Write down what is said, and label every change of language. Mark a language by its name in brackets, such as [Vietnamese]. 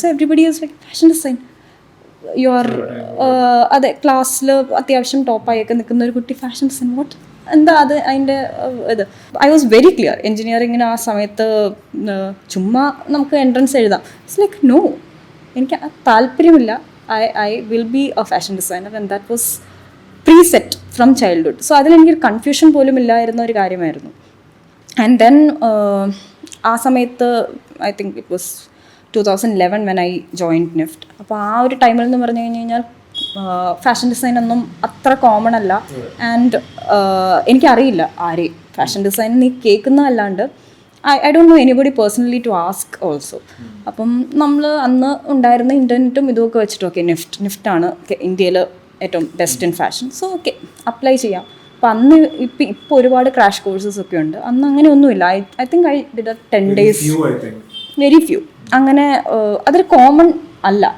[English] so everybody is like fashion design, you are, [Malayalam] അതെ, ക്ലാസ്സിൽ അത്യാവശ്യം ടോപ്പായൊക്കെ നിൽക്കുന്ന ഒരു കുട്ടി [English] fashion design, what, [Malayalam] എന്താ അത് അതിൻ്റെ ഇത്. [English] I was very clear. [Malayalam] എൻജിനീയറിങ്ങിന് ആ സമയത്ത് ചുമ്മാ നമുക്ക് എൻട്രൻസ് എഴുതാം. [English] it's like no, [Malayalam] എനിക്ക് താല്പര്യമില്ല. [English] I will be a fashion designer, and that was preset from childhood. So [Malayalam] അതിലെനിക്കൊരു confusion പോലും ഇല്ലായിരുന്ന ഒരു കാര്യമായിരുന്നു. [English] and then [Malayalam] ആ സമയത്ത് [English] I think it was 2011 when I joined NIFT. [Malayalam] അപ്പോൾ ആ ഒരു ടൈമിൽ എന്ന് പറഞ്ഞു കഴിഞ്ഞാൽ ഫാഷൻ ഡിസൈൻ ഒന്നും അത്ര കോമൺ അല്ല. ആൻഡ് എനിക്കറിയില്ല ആരെയും ഫാഷൻ ഡിസൈൻ നീ കേൾക്കുന്നതല്ലാണ്ട് [English] I don't know anybody personally to ask also. [Malayalam] അപ്പം നമ്മൾ അന്ന് ഉണ്ടായിരുന്ന ഇൻ്റർനെറ്റും ഇതുമൊക്കെ വെച്ചിട്ട് ഓക്കെ നിഫ്റ്റാണ് ഇന്ത്യയിൽ ഏറ്റവും best in fashion, so okay apply ചെയ്യാം. അപ്പം അന്ന് ഇപ്പോൾ ഒരുപാട് ക്രാഷ് കോഴ്സസ് ഒക്കെ ഉണ്ട്. അന്ന് അങ്ങനെ ഒന്നുമില്ല. [English] I think I did 10 days, very few. [Malayalam] അങ്ങനെ അതൊരു കോമൺ അല്ല.